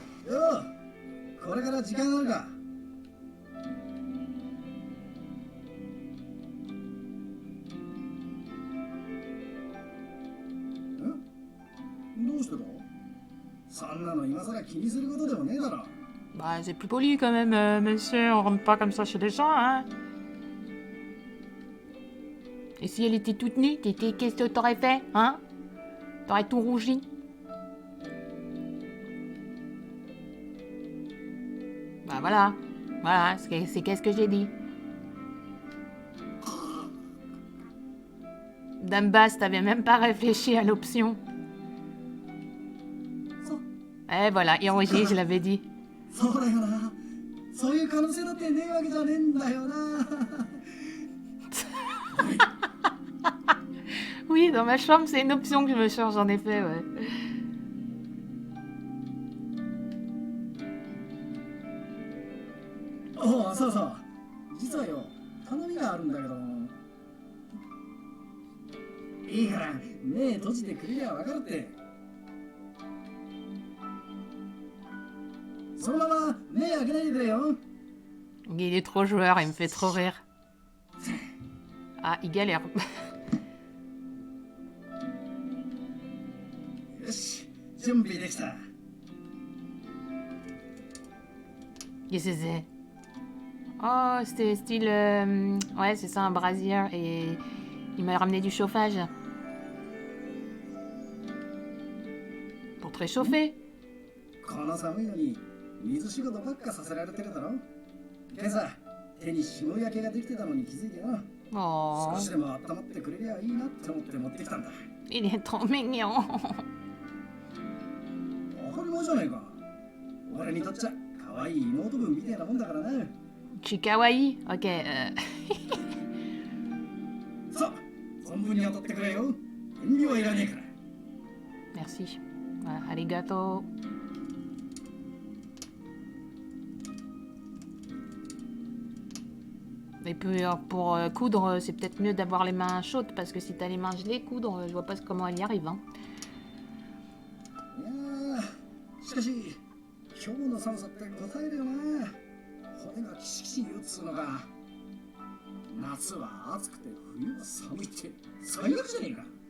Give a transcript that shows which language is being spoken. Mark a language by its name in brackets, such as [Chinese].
[Japanese] よう、これから時間あるか。どうしてだ。そんなの今更気にすることでもねえだろ。 [French] Bah, c'est plus poli quand même, monsieur, on rentre pas comme ça chez les gens, hein. Et si elle était toute nue, qu'est-ce que t'aurais fait, hein? T'aurais tout rougi. Bah voilà, voilà, c'est qu'est-ce que j'ai dit. Dame Basse, t'avais même pas réfléchi à l'option. Eh voilà, Hiroji, je l'avais dit. [Japanese] そうだよな。そういう可能性だってねえわけじゃねえんだよな。 [French] Oui, dans ma chambre, c'est une option que je me change, en effet, ouais. [Japanese] おお、そうそう。実はよ、頼みがあるんだけど。いいから目閉じてくれりゃ分かるって。そのまま目開けないでくれよ。 [French] Il est trop joueur, il me fait trop rire. Ah, il galère. [Japanese] よし、準備できた。 [French] Qu'est-ce que c'est? Oh, c'était style... ouais, c'est ça, un brasier. Et il m'a ramené du chauffage. Pour te réchauffer. [Japanese] この寒いのに水仕事ばっかさせられてるだろ。今朝手に霜焼けができてたのに気づいてな。 Oh, 少しでも温まってくれりゃいいなって思って持ってきたんだ。 [French] il est trop mignon. [Japanese] 当たり前じゃねえか。俺にとっちゃ可愛い妹分みたいなもんだからな。 [French] Je suis kawaii. Ok. [Japanese] さあ、存分に当たってくれよ。遠慮はいらねえから。 [French] Merci. Voilà, arigato. Et puis pour coudre, c'est peut-être mieux d'avoir les mains chaudes parce que si t'as les mains gelées, coudre, je vois pas comment elle y arrive. Hein. [Japanese] いやー、しかし今日の寒さって答えるよな。骨がキシキシ言うっつうのが。夏は暑くて冬は寒いって最悪じゃねえか。